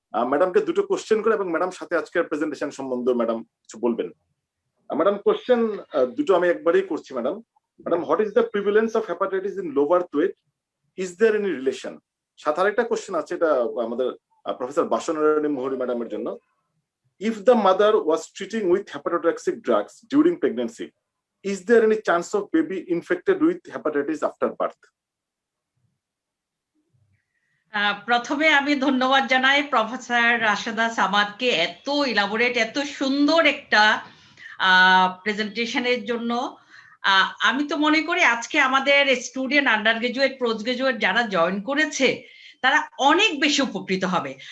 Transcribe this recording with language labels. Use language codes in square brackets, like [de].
[bn] ম্যাডামকে দুটো কোশ্চেন করে এবং ম্যাডাম সাথে আজকের প্রেজেন্টেশন সম্বন্ধে ম্যাডাম কিছু বলবেন। ম্যাডাম কোশ্চেন দুটো আমি একবারেই করছি madam. [en] Madam, what is the prevalence of hepatitis in low birth weight? Is there any relation? [bn] সাথে আরেকটা কোশ্চেন আছে, এটা আমাদের প্রফেসর বাসনারায়ণী মোহরি ম্যাডামের জন্য। [en] If the mother was treating with hepatotoxic drugs during pregnancy, is there any chance of baby infected with hepatitis after birth? [bn] প্রথমে আমি ধন্যবাদ জানাই প্রফেসর রাশেদা সামাদকে এত ইলাবোরেট, এত সুন্দর একটা প্রেজেন্টেশনের জন্য। আমি তো মনে করি আজকে আমাদের student, under graduate, post graduate যারা জয়েন করেছে তারা অনেক বেশি উপকৃত হবে।